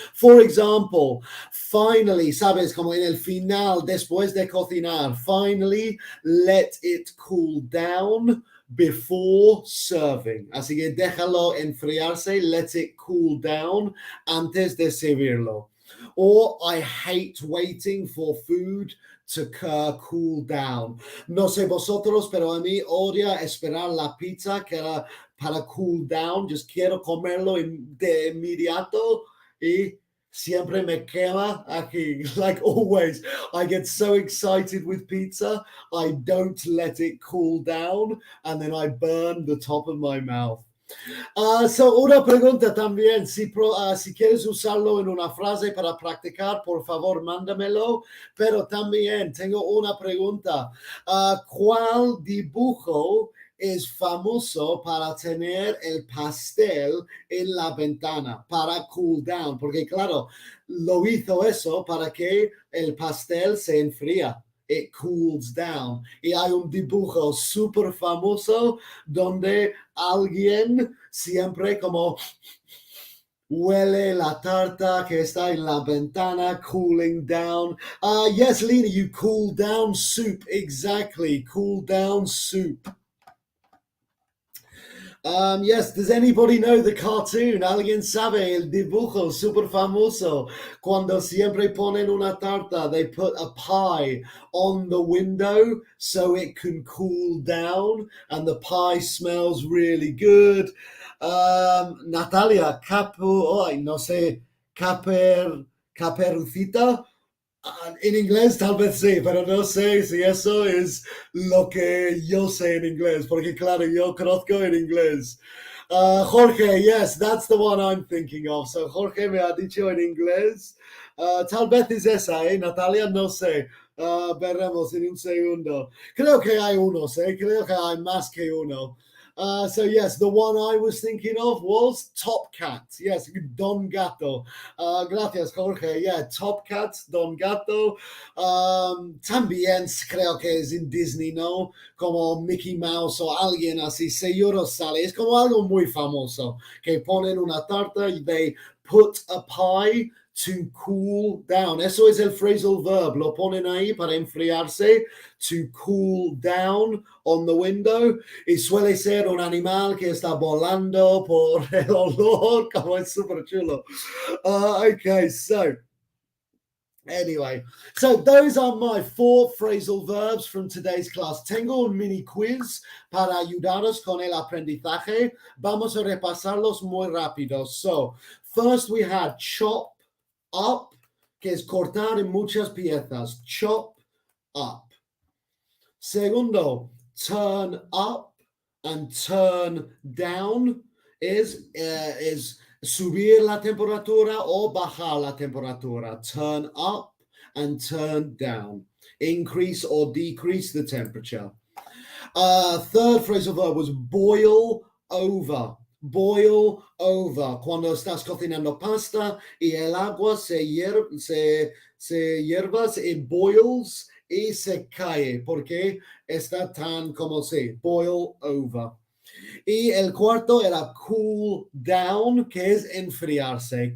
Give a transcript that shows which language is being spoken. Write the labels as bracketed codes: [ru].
[en] For example, finally, [es] sabes, como en el final, después de cocinar, [en] finally, let it cool down before serving. [es] Así que déjalo enfriarse, [en] let it cool down [es] antes de servirlo. [en] Or I hate waiting for food to cool down. [es] No sé vosotros, pero a mí odia esperar la pizza que era para cool down. Just quiero comerlo de inmediato y siempre me quema aquí. [en] Like always, I get so excited with pizza, I don't let it cool down, and then I burn the top of my mouth. [es] So una pregunta también, si quieres usarlo en una frase para practicar, por favor, mándamelo. Pero también tengo una pregunta. ¿Cuál dibujo es famoso para tener el pastel en la ventana, para cool down? Porque claro, lo hizo eso para que el pastel se enfría. [en] It cools down. [es] Y hay un dibujo súper famoso donde alguien siempre como Huele la tarta que está en la ventana, cooling down. [en] Yes, Lena, you cool down soup. Exactly, cool down soup. Yes, does anybody know the cartoon? [es] ¿Alguien sabe el dibujo super famoso? Cuando siempre ponen una tarta, [en] they put a pie on the window so it can cool down and the pie smells really good. [es] Natalia, no sé, caperucita. En inglés tal vez sí, pero no sé si eso es lo que yo sé en inglés, porque claro, yo conozco en inglés. [en] Jorge, yes, that's the one I'm thinking of. [es] So Jorge me ha dicho en inglés. Tal vez es esa, ¿eh? Natalia, no sé. Veremos en un segundo. Creo que hay unos, ¿eh? Creo que hay más que uno. [en] So yes, the one I was thinking of was Top Cat. Yes, Don Gato. [es] Gracias, [en] Jorge. Yeah, Top Cat, Don Gato. [es] También creo que es en Disney, ¿no? Como Mickey Mouse o alguien así, seguro sale. Es como algo muy famoso, que ponen una tarta y [en] they put a pie to cool down. [es] Eso es el phrasal verb. Lo ponen ahí para enfriarse. [en] To cool down on the window. [es] Y suele ser un animal que está volando por el olor, como es súper chulo. [en] Okay, so anyway, so those are my 4 phrasal verbs from today's class. [es] Tengo un mini quiz para ayudaros con el aprendizaje. Vamos a repasarlos muy rápido. [en] So, first we had chop up, [es] que es cortar en muchas piezas. [en] Chop up. [es] Segundo, [en] turn up and turn down is [es] subir la temperatura o bajar la temperatura. [en] Turn up and turn down. Increase or decrease the temperature. Third phrasal verb was boil over. Boil over. [es] Cuando estás cocinando pasta y el agua se hierva, [en] it boils [es] y se cae porque está tan como se boil over. Y el cuarto era cool down, que es enfriarse.